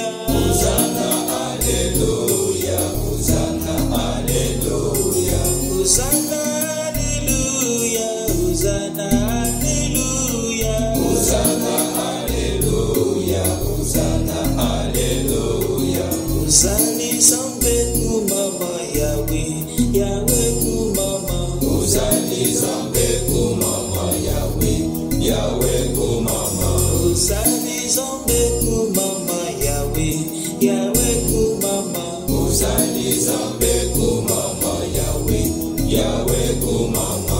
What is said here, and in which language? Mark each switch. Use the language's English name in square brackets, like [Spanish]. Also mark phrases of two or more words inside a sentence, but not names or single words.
[French] Hosanna, alléluia. Hosanna, alléluia. Hosanna, alléluia. Hosanna, alléluia. Hosanna, alléluia. Hosanna, alléluia. Hosanna, [Ewondo] zambe kumama Yahweh, Yahweh kumama. Hosanna, zambe kumama Yahweh, Yahweh kumama. Hosanna, zambe kumama Yahweh, Yahweh kumama. Hosanna, zambe kumama Yahweh, Yahweh kumama.